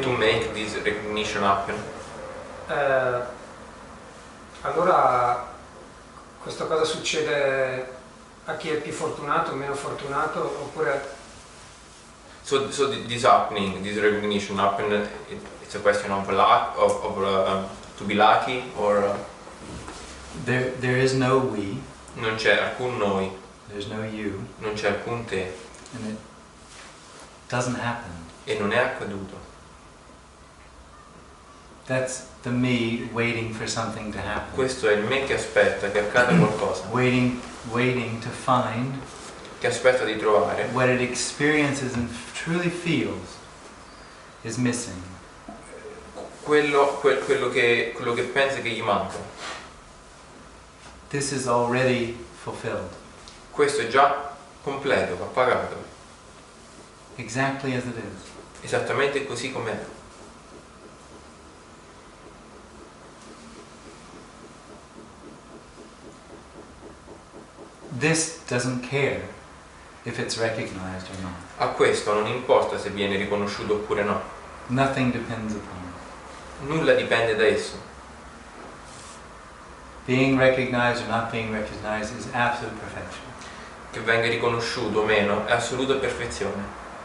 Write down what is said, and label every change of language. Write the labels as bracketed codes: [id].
[en] to make this recognition happen, [it] allora questa cosa succede a chi è più fortunato o meno fortunato, oppure [en] so this happening, this recognition happen, it's a question of luck, to be lucky, or There is no we, [it] non c'è alcun noi, [en] there's no you, [it] non c'è alcun te, [en] and it doesn't happen. [it] e non è accaduto. [en] That's the me waiting for something to happen. [it] Questo è il me che aspetta che accada qualcosa, [en] Waiting to find [it] che aspetta di trovare [en] what it experiences and truly feels is missing. [it] quello che pensa che gli manca. [en] This is already fulfilled, [it] Questo è già completo, va pagato, [en] exactly as it is. [it] esattamente così com'è. [en] This doesn't care if it's recognized or not. [it] A questo non importa se viene riconosciuto oppure no, [en] Nothing depends upon it. [it] nulla dipende da esso. [en] Being recognized or not being recognized is absolute perfection. [it] Che venga riconosciuto o meno è assoluta perfezione.